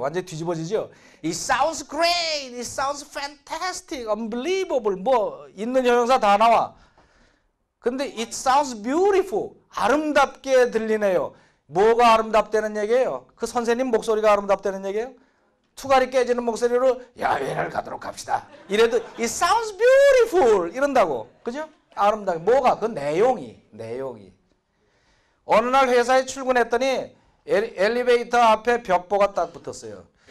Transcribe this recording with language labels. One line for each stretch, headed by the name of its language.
Korean: 완전히 뒤집어지죠.
English: It sounds great. It sounds fantastic. Unbelievable.
Korean: 뭐 있는 형용사 다 나와. 근데
English: it sounds beautiful.
Korean: 아름답게 들리네요. 뭐가 아름답다는 얘기예요? 그 선생님 목소리가 아름답다는 얘기예요? 투갈이 깨지는 목소리로 야외를 가도록 합시다. 이래도
English: it sounds beautiful
Korean: 이런다고. 그죠? 아름다워. 뭐가? 그 내용이. 어느 날 회사에 출근했더니 엘리베이터 앞에 벽보가 딱 붙었어요.